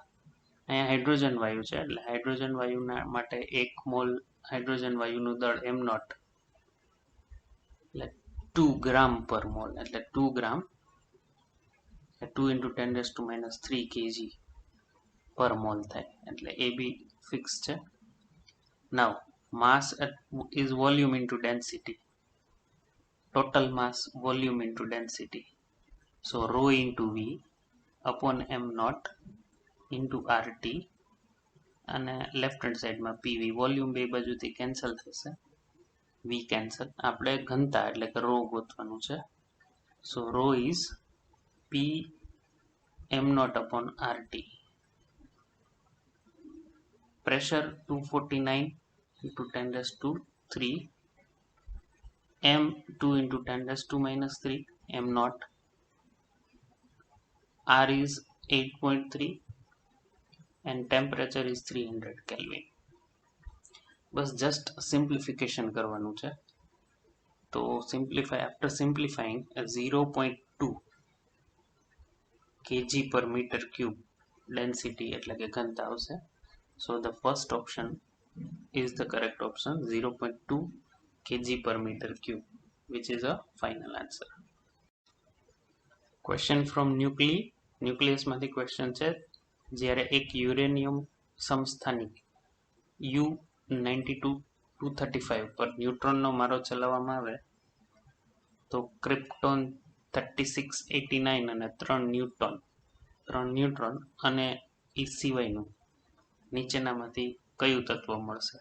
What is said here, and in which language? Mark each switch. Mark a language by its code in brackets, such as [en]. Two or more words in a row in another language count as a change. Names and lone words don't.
[gu] અહીંયા હાઇડ્રોજન વાયુ છે એટલે હાઇડ્રોજન વાયુના માટે 1 મોલ હાઇડ્રોજન વાયુનું દળ m0 એટલે 2 ગ્રામ પર મોલ એટલે 2 ગ્રામ 2 into 10⁻³ kg પર મોલ થાય એટલે એ બી ફિક્સ છે. [en] now mass is volume into density, total mass volume into density, so rho into v upon m0 into RT અને left hand sideમાં PV. [gu] વોલ્યુમ બે બાજુથી કેન્સલ થશે, v કેન્સલ. આપણે ઘનતા એટલે કે રો ગોતવાનું છે. [en] so rho is P m0 upon RT. પ્રેશર 249 into 10⁻³ m 2 into 10⁻³ m0. R is 8.3 and temperature is 300 Kelvin. [gu] બસ [en] just simplification [gu] કરવાનું છે. તો [en] simplify after simplifying [gu] 0.2 [en] kg per meter cube [gu] ડેન્સિટી એટલે કે ઘનતા આવશે. [en] so the first option is the correct option, 0.2 kg per meter cube, which is a final answer. Question from [gu] ન્યુક્લિયસ માંથી ક્વેશ્ચન છે. જ્યારે એક યુરેનિયમ સમસ્થાનિક U-92-235 પર ન્યુટ્રોનનો મારો ચલાવવામાં આવે તો ક્રિપ્ટોન 3689 અને 3 ન્યુટ્રોન અને એ સિવાયનું નીચેનામાંથી કયું તત્વ મળશે?